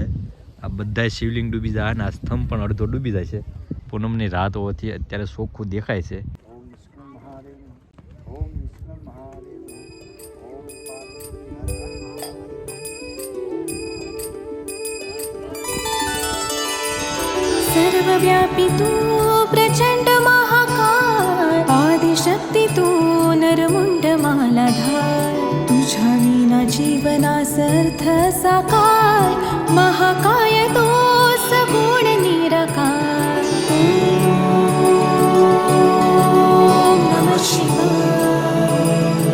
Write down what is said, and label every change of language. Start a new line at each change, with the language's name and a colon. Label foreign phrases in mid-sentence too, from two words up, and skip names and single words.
Gujarati: આ બધા શિવલિંગ ડૂબી જાય અને આ સ્તંભ પણ અડધો ડૂબી જાય છે. પૂનમની રાત હોવાથી અત્યારે ચોખ્ખું દેખાય છે.
Marathi: सर्वव्यापी तू प्रचंड महाकाय, आदिशक्ती तू नरमुंड मालाधार, तुझ्या विना जीवना सर्थ साकार, महाकाय तो सगुण निराकार.
Sanskrit: ओम नमः शिवाय.